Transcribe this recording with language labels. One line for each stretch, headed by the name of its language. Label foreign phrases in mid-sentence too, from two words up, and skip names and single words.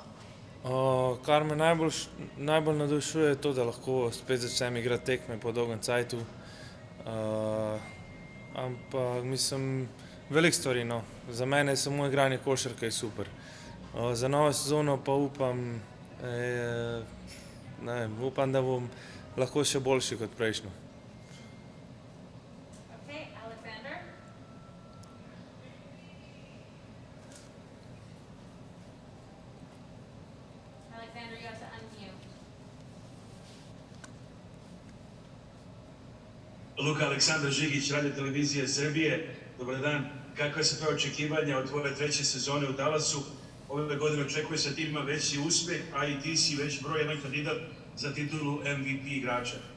Slovenian: Kar me najbolj navdušuje, je to, da lahko spet začnem igrati tekme po dolgem cajtu. Ampak mislim, veliko stvari, no. Za mene je samo igranje košarke super. Za novo sezono pa upam, upam, da bom lahko še boljši kot prejšnjo.
English: Okay, Alexander. Alexander, you have to unmute.
Serbian: Luka, Aleksandar Žigić, Radio televizije Srbije. Dobar dan. Kakve su tvoje očekivanja od tvoje 3. sezone u Dallasu? Ove godine očekuje se tima veći uspjeh, a i ti si već broj 1 kandidat za titulu MVP igrača.